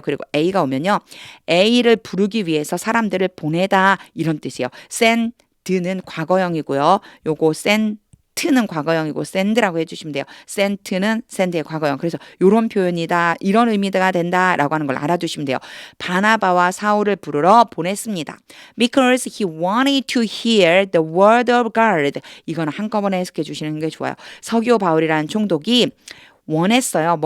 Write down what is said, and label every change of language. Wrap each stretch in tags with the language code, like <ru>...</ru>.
<ko>그리고 A가 오면요. A를 부르기 위해서 사람들을 보내다 이런 뜻이에요. send는 과거형이고요. 요거 sent는 과거형이고 send라고 해주시면 돼요. sent는 send의 과거형. 그래서 이런 표현이다. 이런 의미가 된다라고 하는 걸 알아두시면 돼요. 바나바와 사울을 부르러 보냈습니다.</ko> <en>Because he wanted to hear the word of God.</en> <ko>이거는 한꺼번에 해석해 주시는 게 좋아요. 서기오 바울이라는 총독이 원했어요.</ko>